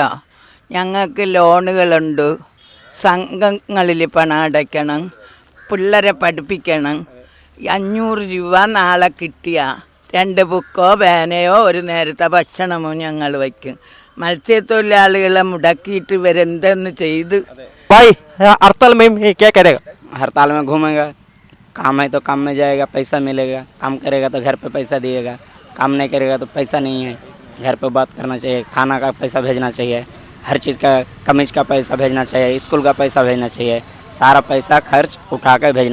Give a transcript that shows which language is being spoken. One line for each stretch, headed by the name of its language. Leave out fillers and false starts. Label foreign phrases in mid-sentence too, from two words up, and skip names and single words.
Malayalam: ഞങ്ങൾക്ക് ലോണുകളുണ്ട്, സംഘങ്ങളിൽ പണം അടയ്ക്കണം, പിള്ളേരെ പഠിപ്പിക്കണം. 500 രൂപ നാളെ കിട്ടിയ 2 ബുക്കോ പേനയോ ഒരു നേരത്തെ ഭക്ഷണമോ ഞങ്ങൾ വയ്ക്കും. മത്സ്യത്തൊഴിലാളികളെ മുടക്കിയിട്ട് ഇവരെന്തെന്ന് ചെയ്ത്
Hindi: भाई हड़ताल में क्या करेगा? हड़ताल में घूमेगा, काम है तो काम में जाएगा, पैसा मिलेगा, काम करेगा तो घर पे पैसा दिएगा, काम नहीं करेगा तो पैसा नहीं है। घर पे बात करना चाहिए, खाना का पैसा भेजना चाहिए, हर चीज़ का कमीज का पैसा भेजना चाहिए, स्कूल का पैसा भेजना चाहिए, सारा पैसा खर्च उठा कर भेजना चाहिए।